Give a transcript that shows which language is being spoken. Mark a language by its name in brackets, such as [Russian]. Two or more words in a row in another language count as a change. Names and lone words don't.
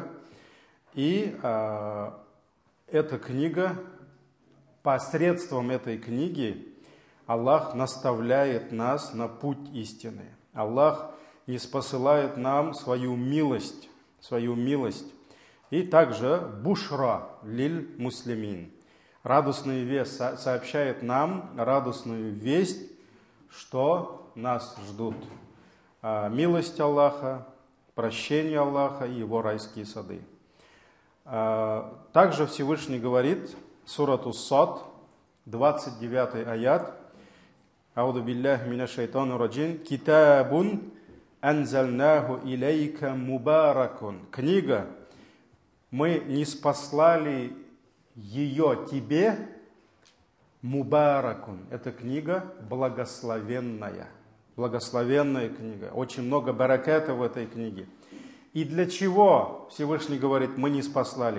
[Russian] И эта книга, посредством этой книги Аллах наставляет нас на путь истины. Аллах ниспосылает нам свою милость. И также [Arabic] بشرى للمسلمين. [Russian] Радостная весть сообщает нам радостную весть, что нас ждут милость Аллаха, прощение Аллаха и его райские сады. Также Всевышний говорит, сурату Сад, 29 аят, [Arabic] أعوذ بالله من الشيطان الرجيم كتاب أنزلناه إليك مبارك. [Russian] Книга, мы ниспослали ее тебе, мубаракун. Это книга благословенная. Благословенная книга. Очень много бараката в этой книге. И для чего, Всевышний говорит, мы ниспослали?